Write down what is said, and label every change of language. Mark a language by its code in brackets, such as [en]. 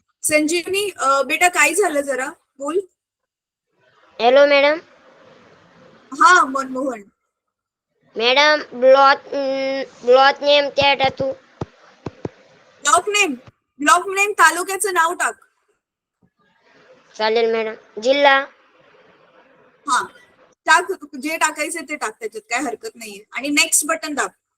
[mr] संजीवनी, बेटा काय झालं जरा बोल. [en] Hello madam. [mr] हा मनमोहन. [hi] मैडम ब्लॉक नेम क्या टाकू? [mr] ब्लॉक नेम तालुक्याचं नाव टाक. चालेल मॅडम. जिल्हा? हा टाक, जे टाकायचं ते टाक, त्याच्यात काय हरकत नाहीये. आणि नेक्स्ट बटन दाब.